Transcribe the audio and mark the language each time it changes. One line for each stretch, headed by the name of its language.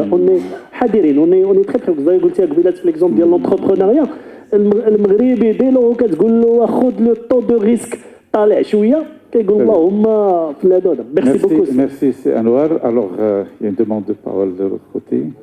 French: on est
Arabic: حذرين,
French: on est très près.
Arabic: زي قلتي قبيلات في ليكزومبل ديال l'entrepreneuriat, المغربي دير له كتقول له خذ لو طو دو ريسك طالع شويه كيقول اللهم في هذا.
French: Merci beaucoup. Merci, c'est Anwar. Alors, il y a une demande de parole de l'autre côté.